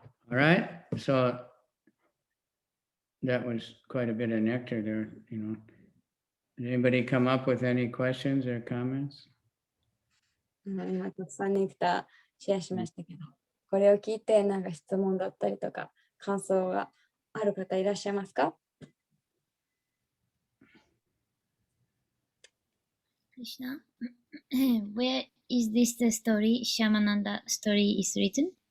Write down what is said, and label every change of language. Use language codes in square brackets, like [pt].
[en] All right, so that was quite a bit of nectar there, Did anybody come up with any questions or comments? [ja] 今たくさんネクターシェアしましたけど、これを聞いてなんか質問だったりとか感想がある方いらっしゃいますか？ [en] Krishna, where is this the story? Shamananda story is written?